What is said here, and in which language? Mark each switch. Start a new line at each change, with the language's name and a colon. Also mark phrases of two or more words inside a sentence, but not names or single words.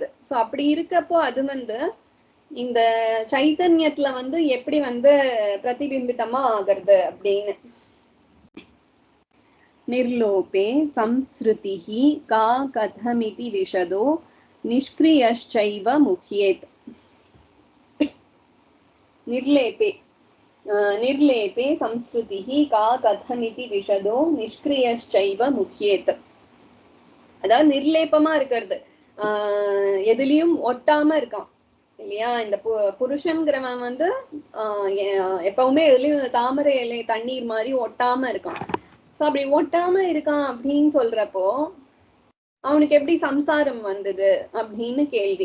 Sanskrit: சோ அப்படி இருக்கப்போ அது வந்து இந்த சைத்தன்யத்துல வந்து எப்படி வந்து பிரதிபிம்பித்தமா ஆகிறது அப்படின்னு. நிர்லோபே சம்ஸ்ருதிஹி கா கதமிதி விஷதோ நிஷ்க்ரியைவ முஹ்யேத். निर्लेपे संस्कृतिः का कथमिति विशदो निष्क्रियश्चैव मुह्येत.
Tamil: அதாவது நிர்லேபமா இருக்கிறது, எதுலயும் ஒட்டாம இருக்கான் இல்லையா? இந்த புருஷன்கிறவன் வந்து எப்பவுமே எதுலயும் தாமரை இலை தண்ணீர் மாதிரி ஒட்டாம இருக்கான். சோ அப்படி ஒட்டாம இருக்கான் அப்படின்னு சொல்றப்போ அவனுக்கு எப்படி சம்சாரம் வந்தது அப்படின்னு கேள்வி.